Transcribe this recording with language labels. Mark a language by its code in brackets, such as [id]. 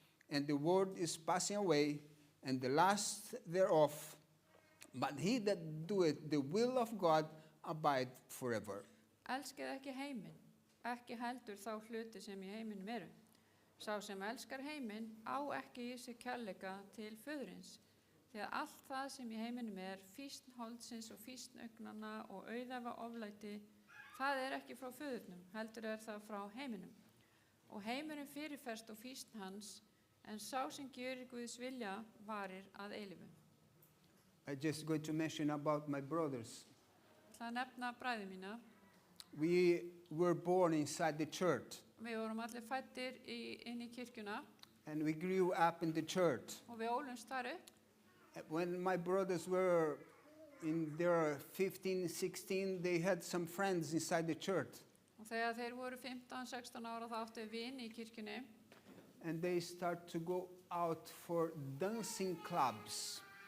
[en] And the world is passing away, and the lust thereof. But he that doeth the will of God abide forever. [is] Elskið ekki heiminn, ekki heldur þá hluti sem í heiminum eru. Sá sem elskar heiminn á ekki í sig kærleika til föðurins, því að allt það sem í heiminum fýsn holdsins og fýsn augnanna og auðæfa oflæti, það ekki frá föðurnum, heldur það frá heiminum. Og heimurinn fyrirferst og fýsn hans, en sá sem gjörir Guðs vilja varir að eilífu. [en] I just going to mention about my brothers. [is] Það nefna bræður mína. [en] We were born inside the church, [is] Við vorum allir fæddir inn í kirkjuna [en] and we grew up in the church. [is] og við ólumst þar upp. [en] When my brothers were in their 15, 16, they had some friends inside the church, [is] Og þegar þeir voru 15-16 ára þá áttu við vini í kirkjunni [en] and they start to go out for dancing clubs.